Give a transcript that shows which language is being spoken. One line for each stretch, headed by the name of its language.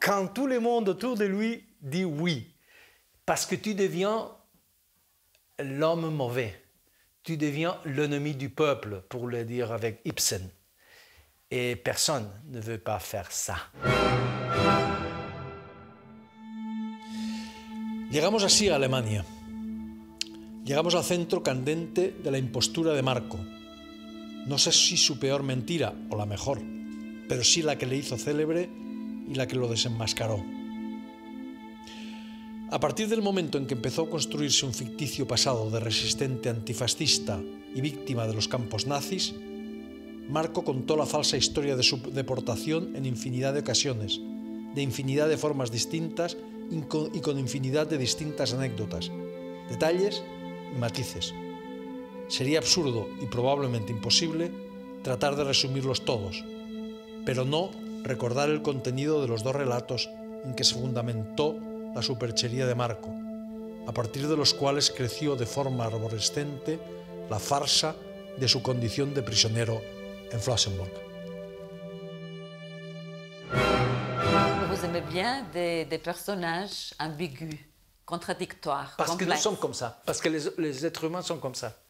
French: Quand tout le monde autour de lui dit oui. Parce que tu deviens l'homme mauvais. Tu deviens l'ennemi du peuple, pour le dire avec Ibsen. Et personne ne veut pas faire ça.
Spanish: Llegamos así a Alemania. Llegamos al centro candente de la impostura de Marco. No sé si su peor mentira o la mejor, pero sí la que le hizo célebre y la que lo desenmascaró. A partir del momento en que empezó a construirse un ficticio pasado de resistente antifascista y víctima de los campos nazis, Marco contó la falsa historia de su deportación en infinidad de ocasiones, de infinidad de formas distintas y con infinidad de distintas anécdotas, detalles y matices. Sería absurdo y probablemente imposible tratar de resumirlos todos, pero no recordar el contenido de los dos relatos en que se fundamentó la superchería de Marco, a partir de los cuales creció de forma arborescente la farsa de su condición de prisionero en Flossenburg.
French: Vous aimez bien des personnages ambigus, contradictoires, Parce complexes. que nous sommes comme ça. Parce que les êtres humains sont comme ça.